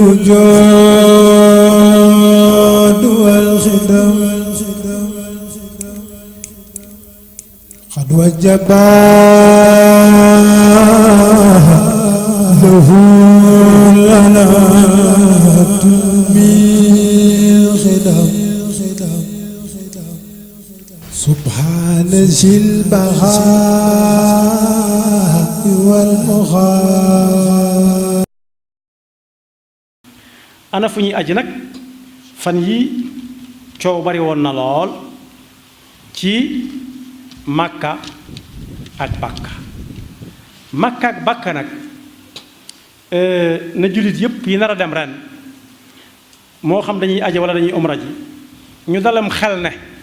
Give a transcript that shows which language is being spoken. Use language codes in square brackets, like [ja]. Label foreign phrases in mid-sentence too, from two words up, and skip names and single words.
[ar] الوجود والخدم قد وجب له لنا من خدم سبحان ذي البهاء والمغار. [wo] ana fu ñuy aji nag fan yi coow bari woon na lool ci Makka ak Bakka. Makka ak Bakka nag na jullit yépp yi nar a dem ren moo xam dañuy aji wala dañuy umra ji ñu dalam xel ne